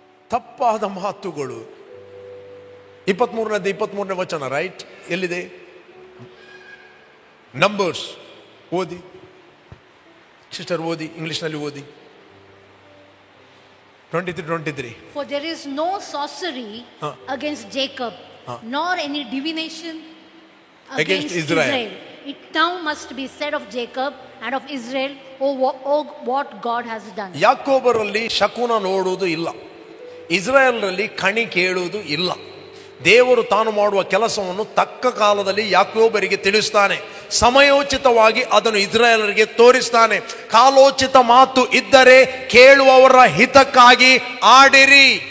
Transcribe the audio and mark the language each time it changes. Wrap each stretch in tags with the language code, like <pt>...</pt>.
<kn>ತಪ್ಪಾದ ಮಾತುಗಳು. 23ನೇ ವಚನ, ರೈಟ್? ಎಲ್ಲಿದೆ? ನಂಬರ್ಸ್ ಓದಿ ಸಿಸ್ಟರ್, ಓದಿ, ಇಂಗ್ಲಿಷ್ನಲ್ಲಿ ಓದಿ. 23.</kn> <en>For there is no sorcery against Jacob, nor any divination against Israel. It now must be said of Jacob and of Israel, oh what God has done.</en> <kn>ಯಾಕೋಬರಲ್ಲಿ ಶಕುನ ನೋಡುವುದು ಇಲ್ಲ, ಇಸ್ರಾಯೇಲ್ನಲ್ಲಿ ಕಣಿ ಕೇಳುವುದು ಇಲ್ಲ. ದೇವರು ತಾನು ಮಾಡುವ ಕೆಲಸವನ್ನು ತಕ್ಕ ಕಾಲದಲ್ಲಿ ಯಾಕೋಬರಿಗೆ ತಿಳಿಸ್ತಾನೆ. ಸಮಯೋಚಿತವಾಗಿ ಅದನ್ನು ಇಸ್ರಾಯೇಲರಿಗೆ ತೋರಿಸ್ತಾನೆ. ಕಾಲೋಚಿತ ಮಾತು ಇದ್ದರೆ ಕೇಳುವವರ ಹಿತಕ್ಕಾಗಿ ಆಡಿರಿ.</kn>